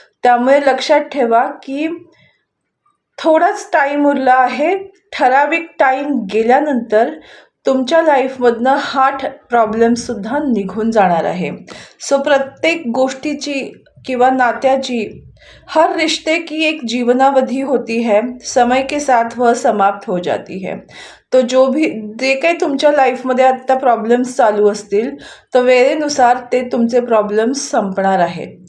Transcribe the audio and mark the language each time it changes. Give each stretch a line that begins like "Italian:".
Marathi: त्यामुळे लक्षात ठेवा की थोडाच टाईम उरला आहे. ठराविक टाईम गेल्यानंतर तुमच्या लाईफमधनं हा प्रॉब्लेमसुद्धा निघून जाणार आहे. सो प्रत्येक गोष्टीची किंवा नात्याची,
Hindi: हर रिश्ते की एक जीवनावधि होती है, समय के साथ वह समाप्त हो जाती है.
Marathi: तो जे काही तुमच्या लाईफमध्ये आत्ता प्रॉब्लेम्स चालू असतील, तर वेळेनुसार ते तुमचे प्रॉब्लेम्स संपणार आहेत.